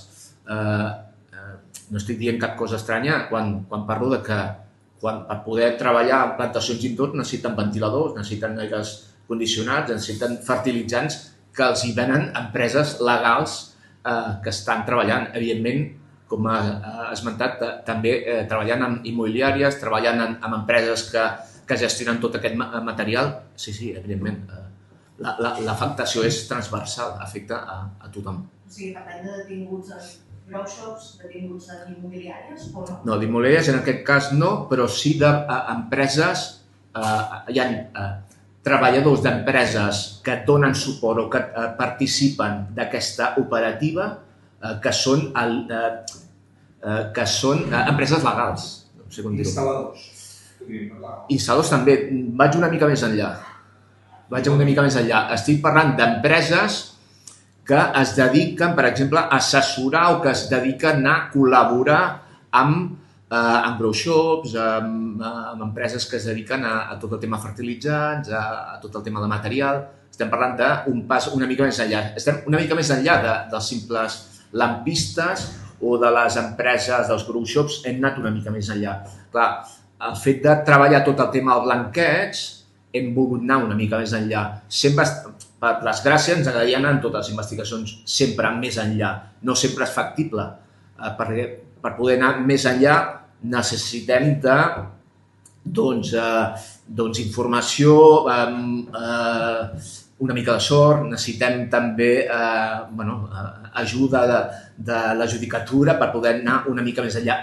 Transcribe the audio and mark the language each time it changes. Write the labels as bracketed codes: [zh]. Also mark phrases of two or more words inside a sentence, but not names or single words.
[ca] No estic dient cap cosa estranya quan parlo de que per poder treballar en plantacions indoor necessiten ventiladors, necessiten aires condicionats, necessiten fertilitzants que els hi venen empreses legals que estan treballant. Evidentment, com ha esmentat, també treballant amb immobiliàries, treballant amb empreses que gestionen tot aquest material. Sí, evidentment, l'afectació és transversal, afecta a tothom. O sigui, parlem de detinguts en [en] grow shops, [ca] detinguts en immobiliàries o no? No, d'immobiliàries en aquest cas no, però sí d'empreses, hi ha treballadors d'empreses que donen suport o que participen d'aquesta operativa que són empreses legals. No sé com dir-ho. Instal·ladors. Instal·ladors també. Vaig una mica més enllà. Estic parlant d'empreses que es dediquen, per exemple, a assessorar o que es dediquen a col·laborar amb [en] grow shops, [ca] amb empreses que es dediquen a tot el tema fertilitzants, a tot el tema de material. Estem parlant d'un pas una mica més enllà. Estem una mica més enllà dels simples lampistes o de les empreses dels [en] grow shops, [ca] hem anat una mica més enllà. Clar, el fet de treballar tot el tema del blanqueig, hem volgut anar una mica més enllà. Sempre, per desgràcia, ens agradaria anar en totes les investigacions sempre més enllà. No sempre és factible. Per poder anar més enllà necessitem informació, una mica de sort, necessitem també ajuda de la judicatura per poder anar una mica més enllà.